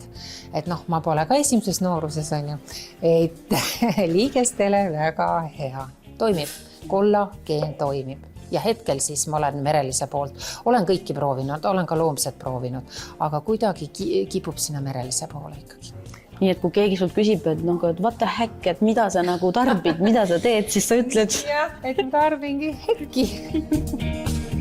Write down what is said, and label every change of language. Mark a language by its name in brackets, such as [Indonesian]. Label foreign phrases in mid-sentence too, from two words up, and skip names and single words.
[Estonian] Et noh, ma pole ka esimeses nooruses, on ju, et liigestele väga hea. Toimib, kollageen toimib. Ja hetkel siis ma olen merelise poolt. Olen kõiki proovinud, olen ka loomset proovinud, aga kuidagi kipub sinna merelise poole ikkagi. Nii et kui keegi sult küsib, et noh, et [English] what the heck, [Estonian] et mida sa nagu tarbid, mida sa teed, siis sa ütled. Jah, et tarbingi hekki.